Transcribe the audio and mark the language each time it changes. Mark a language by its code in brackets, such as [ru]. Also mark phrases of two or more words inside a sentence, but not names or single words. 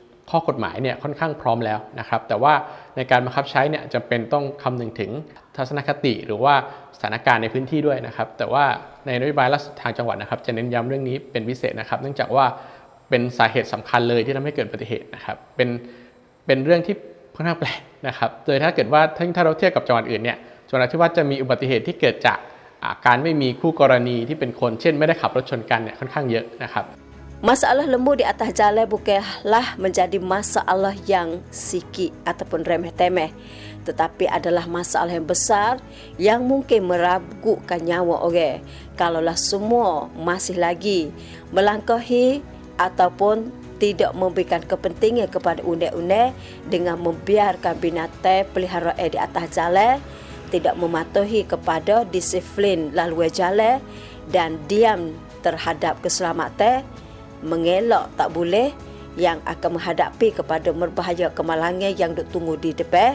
[th] ข้อกฎหมายเนี่ยค่อนข้างพร้อมแล้วนะครับแต่ว่าในการบังคับใช้เนี่ยจำเป็นต้องคำนึงถึงทัศนคติหรือว่าสถานการณ์ในพื้นที่ด้วยนะครับแต่ว่าในนโยบายรัฐทางจังหวัดนะครับจะเน้นย้ำเรื่องนี้เป็นพิเศษนะครับเนื่องจากว่าเป็นสาเหตุสำคัญเลยที่ทำให้เกิดอุบัติเหตุนะครับเป็นเรื่องที่ค่อนข้างแปลกนะครับโดยถ้าเกิดว่าถ้าเราเทียบกับจังหวัดอื่นเนี่ยจังหวัดนราธิวาสจะมีอุบัติเหตุที่เกิดจากการไม่มีคู่กรณีที่เป็นคนเช่นไม่ได้ขับรถชนกันเนี่ยค่อนข้างเยอะนะครับ [ms] Masalah lembu di atas jalan bukanlah menjadi masalah yang sikit ataupun remeh-temeh, tetapi adalah masalah yang besar yang mungkin meragukan nyawa orang. Kalaulah semua masih lagi melangkahi ataupun tidak memberikan kepentingan kepada undang-undang dengan membiarkan binatang peliharaan di atas jalan, tidak mematuhi kepada disiplin laluan jalan dan diam terhadap keselamatan, mengelak tak boleh yang akan menghadapi kepada berbahaya kemalangan yang duk tunggu di depan.